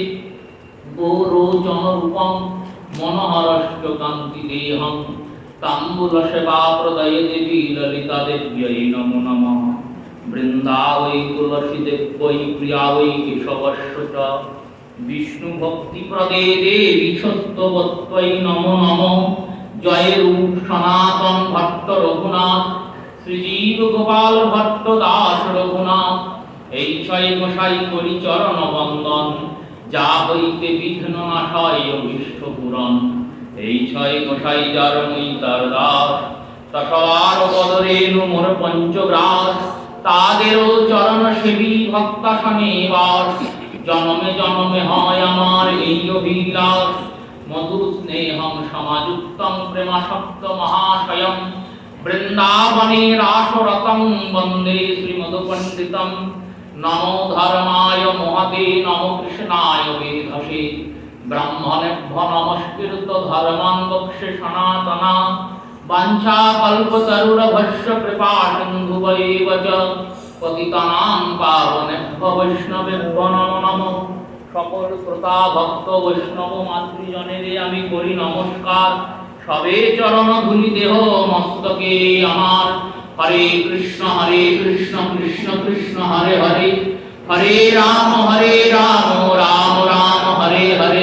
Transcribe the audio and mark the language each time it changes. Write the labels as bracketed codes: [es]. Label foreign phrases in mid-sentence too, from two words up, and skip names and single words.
[sa] गोरोचनरूपं मनोहरश्च कान्तिदेहं ताम्बूलसेवाप्रदये देवी ललिता देव्यै नमो नमः वृन्दावै तुलसी देव्यै प्रिया वै केशवस्य च विष्णुभक्तिप्रदे देवी सत्यवत्यै नमो नमः जय रूप सनातन भट्ट [bn] रघुनाथ श्रीजीव गोपाल भट्ट दास रघुनाथ এই ছয় গোসাই করি চরণ বন্দন যা হইতে বিঘ্ন নাশায় অভীষ্ট পূরণ এই ছয় গোসাই যার মুই তার দাস তসবার পদরেণু মোর পঞ্চগ্রাস তাদেরও চরণ সেবী ভক্তাসনে বাস জনমে জনমে হয় আমার এই অভিলাষ [sa] মধু স্নেহম সমাযুক্তং প্রেমাসক্ত মহাশয়ম বৃন্দাবনে রাসরতং বন্দে শ্রীমধু পণ্ডিতম নমো ধর্মায় মহতে নমো কৃষ্ণায় বেধসে ব্রাহ্মণেভ্য নমস্কৃত ধর্মাन् বক্ষ্যে সনাতনা বাঞ্ছা কল্পতরুরভস্য কৃপা সিন্ধুবৈব চ পতিতানাং পাবনেভ্য বৈষ্ণবেভ্য নমো নমঃ। [bn] সকল শ্রোতা ভক্ত বৈষ্ণব মাতৃজনেরে আমি করি নমস্কার। সবে চরণ ধুলি দেহ মস্তকে আমার। [sa] হরে কৃষ্ণ কৃষ্ণ কৃষ্ণ হরে হরে, হরে রাম রাম রাম হরে হরে।